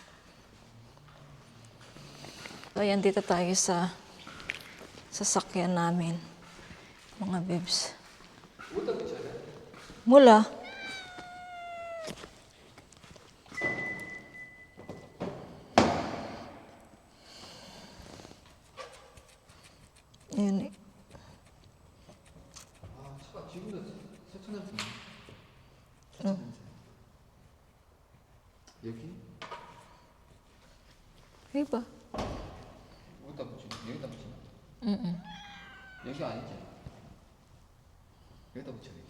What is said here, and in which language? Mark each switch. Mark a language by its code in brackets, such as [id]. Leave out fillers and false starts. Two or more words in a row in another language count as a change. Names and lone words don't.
[tl] So, ayan, dito tayo sa sasakyan namin, mga bebs. Mula. Ayan. [ko] 차가 지금도 세차 냄새. 여기? [tl] Diba? [ko] 어디다 붙이나? 여기다 붙이나? Mm-mm. 여기 아니지? 여기다 붙여야 돼.